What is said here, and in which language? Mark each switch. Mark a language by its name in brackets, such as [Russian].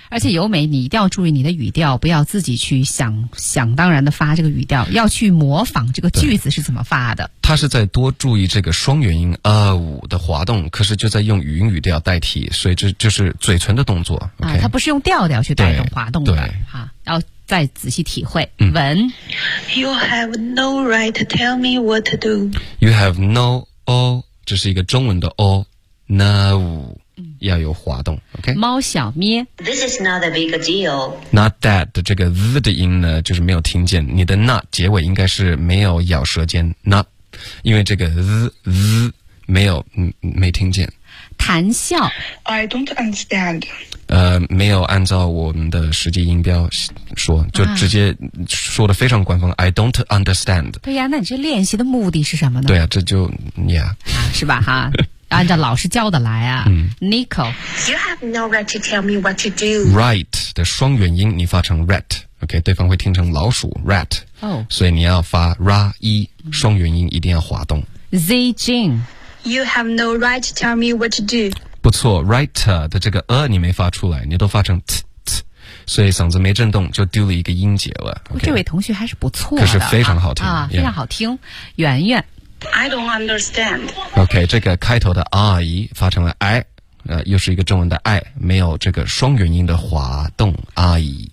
[Chinese] 而且由美，你一定要注意你的语调，不要自己去想当然的发这个语调，要去模仿这个句子是怎么发的。他是在多注意这个双元音啊五的滑动，可是就在用云语调代替，所以这就是嘴唇的动作。啊，他不是用调调去带动滑动的，对，哈，要再仔细体会。文 [English] ，You have no right to tell me what to do. You have no all， [Chinese] 这是一个中文的 all， no。要有滑动 ，OK。猫小咩 [English] ，This is not a big deal. [Chinese] Not that 的这个 z 的音呢，就是没有听见。你的 not 结尾应该是没有咬舌尖 ，not， 因为这个 z 没有没听见。谈笑 [English] ，I don't understand. [Chinese] 没有按照我们的实际音标说，就直接说的非常官方、啊、 [English] I don't understand。 [Chinese] 对呀，那你这练习的目的是什么呢？对呀，这就 [English] yeah、 [Chinese] 啊、是吧哈按照老师教的来啊、嗯、 [English] Nico You have no right to tell me what to do。 [Chinese] Right 的双元音你发成 rat， OK， 对方会听成老鼠 rat、 oh. 所以你要发 ra e， 双元音一定要滑动。 [English] Z Jing You have no right to tell me what to do。 [Chinese] 不错 ，right 的这个你没发出来，你都发成 t t， 所以嗓子没震动就丢了一个音节了。 [English] Okay? [Chinese] 这位同学还是不错的，可是非常好听啊， 非常好听。圆圆 [English] ，I don't understand。 [Chinese] OK， 这个开头的 i 发成了 i， 又是一个中文的 i， 没有这个双元音的滑动 i。